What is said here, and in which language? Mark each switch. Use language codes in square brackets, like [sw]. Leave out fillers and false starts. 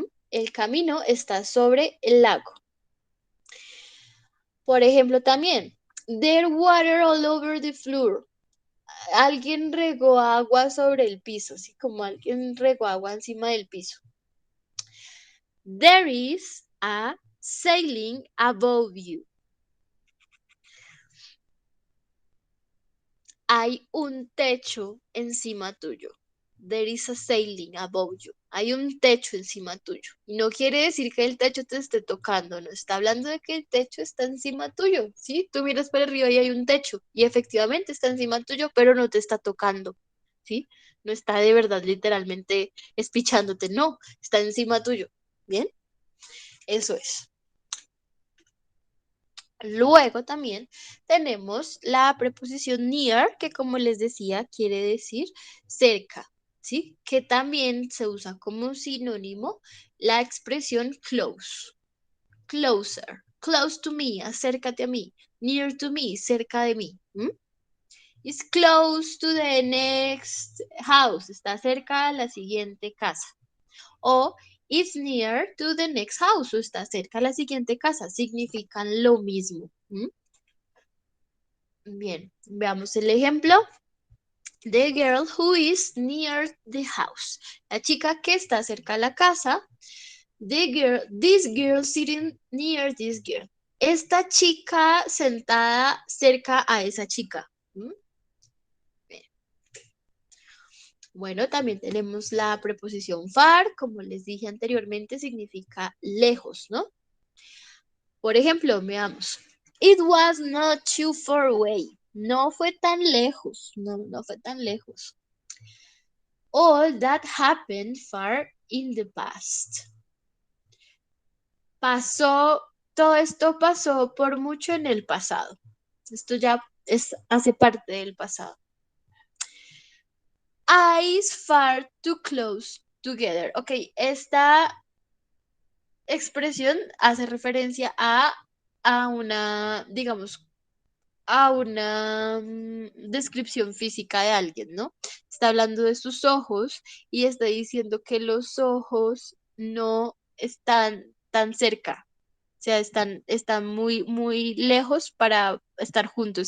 [es] El camino está sobre el lago. Por ejemplo, también, [en] there water all over the floor. [es] Alguien regó agua sobre el piso, así como alguien regó agua encima del piso. [en] There is a ceiling above you. [es] Hay un techo encima tuyo. [en] There is a ceiling above you. [es] Hay un techo encima tuyo. Y no quiere decir que el techo te esté tocando, no está hablando de que el techo está encima tuyo, ¿sí? Tú miras para arriba y hay un techo y efectivamente está encima tuyo, pero no te está tocando, ¿sí? No está de verdad literalmente espichándote, no, está encima tuyo. ¿Bien? Eso es. Luego también tenemos la preposición near, que como les decía, quiere decir cerca, ¿sí? Que también se usa como sinónimo la expresión close, closer, [en] close to me, [es] acércate a mí, [en] near to me, [es] cerca de mí. [en] Is close to the next house, [es] está cerca a la siguiente casa. O [en] is near to the next house, [es] o está cerca a la siguiente casa, significan lo mismo. Bien, veamos el ejemplo. [en] The girl who is near the house. [es] La chica que está cerca a la casa. [en] This girl sitting near this girl. [es] Esta chica sentada cerca a esa chica. Bien. Bueno, también tenemos la preposición far, como les dije anteriormente, significa lejos, ¿no? Por ejemplo, veamos. [en] It was not too far away. [es] No fue tan lejos. No fue tan lejos. [en] All that happened far in the past. [es] Todo esto pasó por mucho en el pasado. Esto ya hace parte del pasado. [en] Eyes far too close together. [es] Ok, esta expresión hace referencia a una, digamos, a una descripción física de alguien, ¿no? Está hablando de sus ojos y está diciendo que los ojos no están tan cerca, o sea, están muy, muy lejos para estar juntos.